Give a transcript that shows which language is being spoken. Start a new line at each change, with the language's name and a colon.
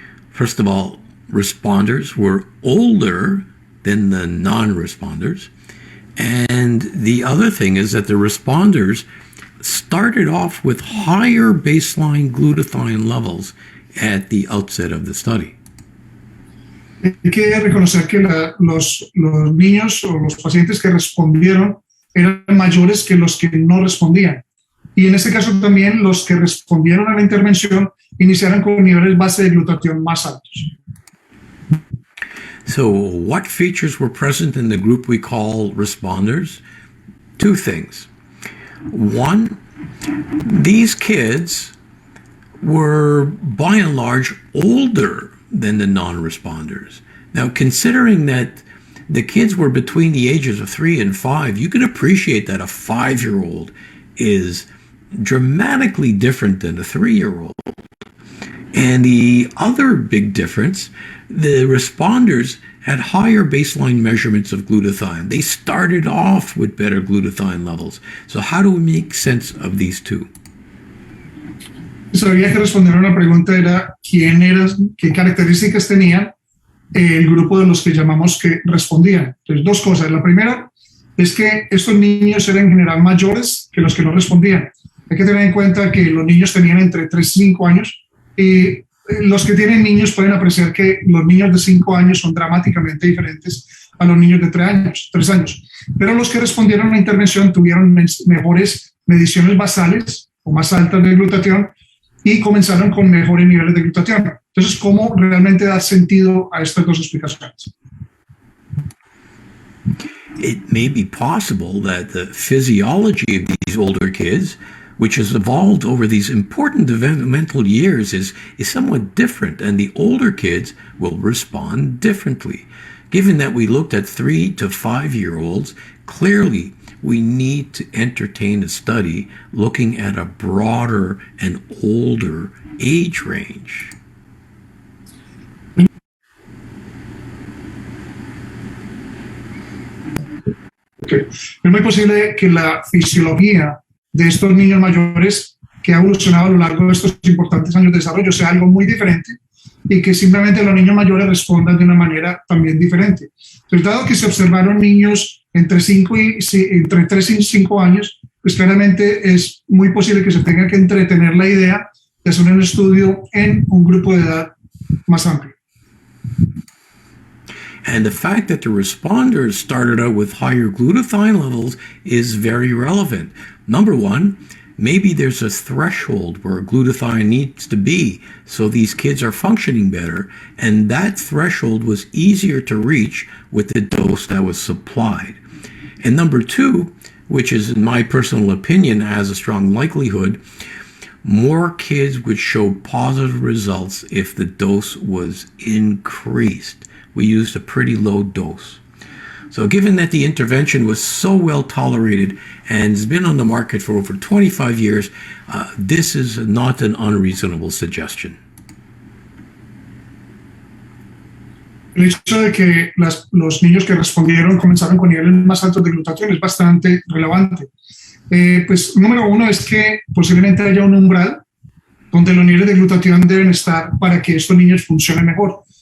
English: First of all, responders were older than the non-responders. And the other thing is that the responders started off with higher baseline glutathione levels at the outset of the study.
Spanish: Hay que reconocer que los niños o los pacientes que respondieron eran mayores que los que no respondían. Y en este caso también los que respondieron a la intervención iniciaron con niveles base de glutatión más altos.
English: So what features were present in the group we call responders? Two things. One, these kids were by and large older than the non-responders. Now, considering that the kids were between the ages of 3 and 5, you can appreciate that a 5-year-old is dramatically different than a 3-year-old. And the other big difference, the responders had higher baseline measurements of glutathione. They started off with better glutathione levels. So how do we make sense of these two?
Spanish: Pues había que responder a una pregunta, era qué características tenía el grupo de los que llamamos que respondían. Entonces, dos cosas. La primera es que estos niños eran en general mayores que los que no respondían. Hay que tener en cuenta que los niños tenían entre 3 y 5 años y los que tienen niños pueden apreciar que los niños de 5 años son dramáticamente diferentes a los niños de 3 años. Pero los que respondieron a la intervención tuvieron mejores mediciones basales o más altas de glutatión y comenzaron con mejores niveles de glutatión. Entonces, ¿cómo realmente dar sentido a estas dos explicaciones?
English: It may be possible that the physiology of these older kids, which has evolved over these important developmental years, is somewhat different, and the older kids will respond differently. Given that we looked at 3 to 5-year-olds, clearly we need to entertain a study looking at a broader and older age range. Okay.
Spanish: Es muy posible que la fisiología de estos niños mayores que ha evolucionado a lo largo de estos importantes años de desarrollo sea algo muy diferente y que simplemente los niños mayores respondan de una manera también diferente. Entonces, dado que se observaron niños entre 3 y 5 años, pues claramente es muy posible que se tenga que entretener la idea de hacer un estudio en un grupo de edad más amplio.
English: And the fact that the responders started out with higher glutathione levels is very relevant. Number one, maybe there's a threshold where glutathione needs to be so these kids are functioning better, and that threshold was easier to reach with the dose that was supplied. And number two, which is in my personal opinion has a strong likelihood, more kids would show positive results if the dose was increased. We used a pretty low dose. So given that the intervention was so well tolerated and has been on the market for over 25 years, this is not an unreasonable suggestion.
Spanish: El hecho de que los niños que respondieron comenzaron con niveles más altos de glutatión es bastante relevante. Pues número uno es que posiblemente haya un umbral donde los niveles de glutatión deben estar para que estos niños funcionen mejor.